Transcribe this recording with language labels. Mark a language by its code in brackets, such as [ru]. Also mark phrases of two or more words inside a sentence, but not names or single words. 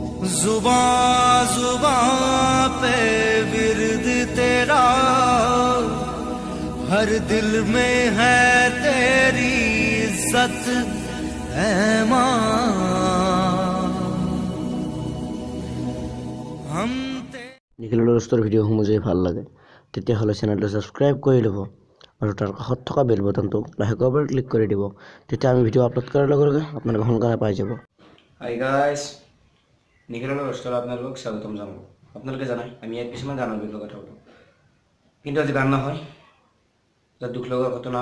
[hi] जुबां जुबां पे विर्द तेरा हर दिल में है तेरी इज्जत ऐ मां हम [as] নিখিলৰ দোস্তৰ ভিডিঅ'সমূহ যদি ভাল লাগে তেতিয়াহ'লে চেনেলটো ছাবস্ক্ৰাইব কৰি ল'ব আৰু তাৰ কাষত থকা বেল বটনটো লাহেকৈ ক্লিক কৰি দিব তেতিয়া আমি ভিডিঅ' আপলোড কৰাৰ লগে লগে আপোনালোকে সোনকালে পাই যাব। হাই গাইছ, নিখিলৰ দোস্তৰ আপোনালোকক স্বাগতম জনাওঁ। আপোনালোকে জানে আমি ইয়াত কিছুমান গানৰ বিষয়ে কথা পাতোঁ, কিন্তু আজি গান নহয়, এটা দুখ লগা ঘটনা।